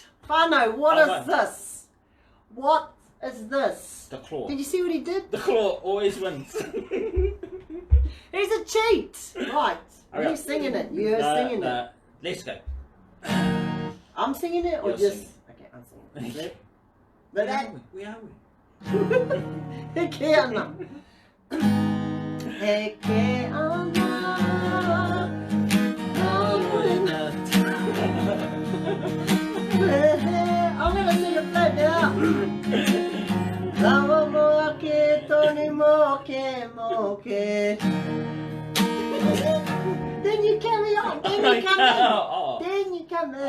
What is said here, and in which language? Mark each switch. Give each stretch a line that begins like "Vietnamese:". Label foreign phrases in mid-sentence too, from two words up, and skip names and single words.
English: Whānau, what is this? What is this? The claw. Did you see what he did? The claw always wins. He's a cheat. Right. You're singing it. You're singing it. Let's go. I'm singing it or You're just... singing. Okay, I'm singing it. Where are we? Where are we?
Māori: Heke ana. Heke ana.
English: I'm gonna sing it flat now. Lawa moke, toni moke, moke. Then you carry on. Then you come in. Oh. Then you come in.